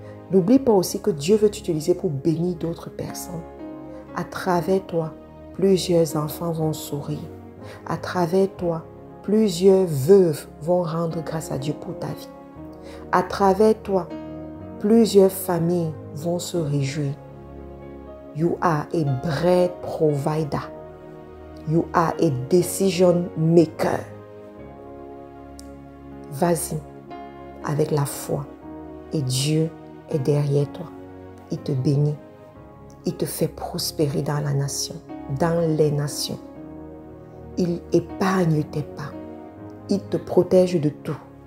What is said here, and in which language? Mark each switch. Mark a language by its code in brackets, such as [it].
[fr] N'oublie pas aussi que Dieu veut t'utiliser pour bénir d'autres personnes. À travers toi, plusieurs enfants vont sourire. À travers toi, plusieurs veuves vont rendre grâce à Dieu pour ta vie. À travers toi, plusieurs familles vont se réjouir. [en] You are a bread provider. You are a decision maker. [fr] Vas-y avec la foi et Dieu est derrière toi. Il te bénit. Il te fait prospérer dans la nation, dans les nations. Il épargne tes pas. Il te protège de tout.